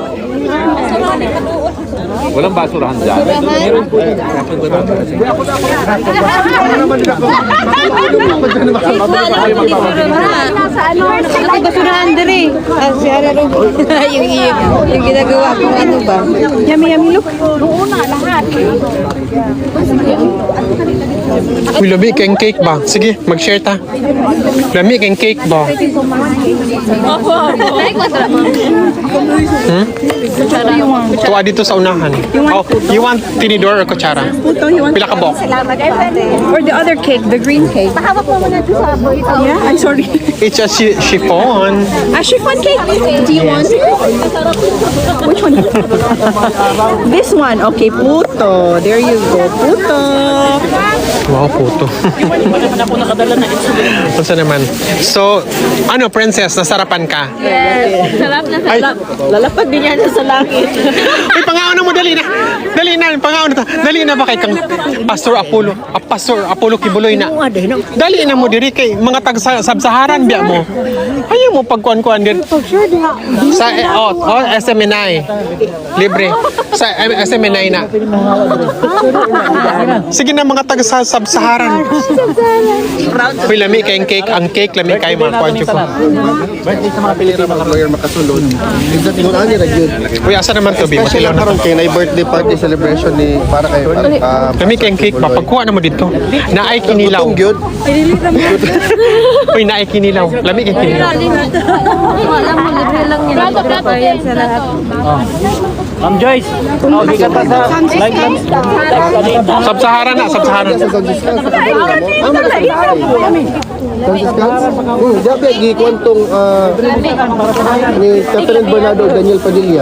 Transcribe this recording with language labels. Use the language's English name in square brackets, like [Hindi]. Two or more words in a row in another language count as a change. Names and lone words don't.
[Filipino] Walang basurahan dyan. [Cebuano] Ate, basurahan diri. [Filipino] Si Ara yung ginagawa ko ano ba? [English] Yummy, look. [Cebuano] Uy, lami kayong cake ba? Sige, mag-share ta. Lami kayong cake ba? [Filipino] Tuwa dito sa unahan. [English] Oh, you want tinidor or kutsara? [Cebuano] Pila ka bok? [English] Or the other cake, the green cake. Yeah, I'm sorry. It's a chiffon. Chiffon cake. Do you want? Which one? This one. Okay, puto. There you go. [Filipino] Puto. Wow, puto. Saan naman? So, ano, princess, nasarapan ka? Sarap na Ay, Lalapag din yan sa langit. [Cebuano] ay, pangaon na mo, dali na. Dali na, pangaon na. Dali na ba kay kang Pastor Apollo? Pastor Apollo Kibuloy na. Dali na mo diri kay mga tag-sabsaharan biya mo. Ayaw mo pagkuan-kuan din. Sa SMNI. Libre. Sa SMNI na. Sige na mga taga-sabsaharan. Uy, lami kayong cake. Ang cake, lami kayo mga kwancho ko. Uy, asa naman to, Bi? Masilaw na. Kaya na [English] birthday party celebration [Cebuano] ni para kay Lami kayong cake ba? Pagkuha na mo dito. Naay kinilaw. gyud. Uy, naay kinilaw. Lami kayong kinilaw. [Filipino] Alam mo, libre lang yan. Plato. [Cebuano] Ma'am Joyce, di ka pa sa live lang. Sabsaharan na, sabsaharan. Dapat gi kwantong ni Catherine Bernardo Daniel Padilla.